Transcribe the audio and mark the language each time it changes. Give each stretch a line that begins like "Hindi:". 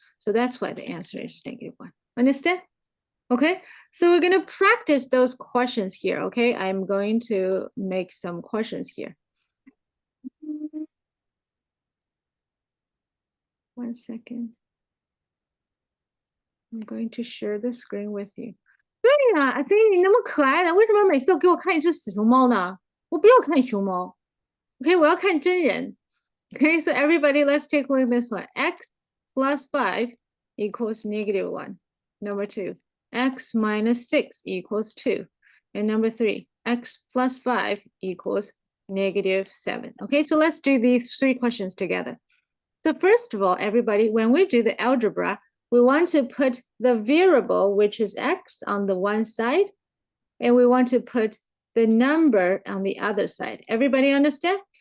English: So that's why the answer is -1. Understand? Okay, so we're going to practice those questions here, okay? I'm going to make some questions here. 1 second. I'm going to share the screen with you.
Chinese: 对呀，
English: I think
Chinese: 你那么可爱的，为什么每次都给我看一只死熊猫呢？我不要看熊猫，
English: OK，
Chinese: 我要看真人。
English: Okay, so everybody, let's take a look at this one. X plus 5 equals -1. Number 2, x minus 6 equals 2. And number 3, x plus 5 equals -7. Okay, so let's do these 3 questions together. So first of all, everybody, when we do the algebra, we want to put the variable, which is x, on the one side, and we want to put the number on the other side. Everybody understand?